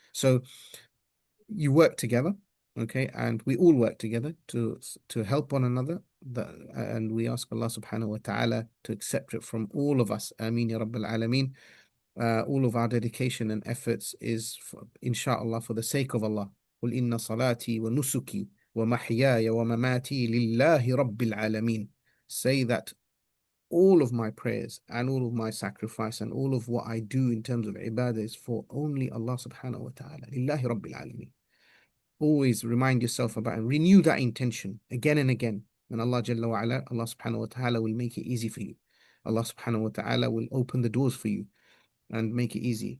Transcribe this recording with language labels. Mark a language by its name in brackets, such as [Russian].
[English] So you work together, okay, and we all work together to help one another. And we ask Allah subhanahu wa ta'ala to accept it from all of us. Ameen ya Rabbil Alameen. All of our dedication and efforts is, inshallah, for the sake of Allah. [Arabic] قل إن صلاتي ونسكي ومحياي ومماتي لله رب العالمين. [English] Say that all of my prayers and all of my sacrifice and all of what I do in terms of ibadah is for only Allah subhanahu wa ta'ala. Lillahi rabbil alameen. Always remind yourself about and renew that intention again and again. And Allah Jalla wa ala, Allah subhanahu wa ta'ala will make it easy for you. Allah subhanahu wa ta'ala will open the doors for you and make it easy.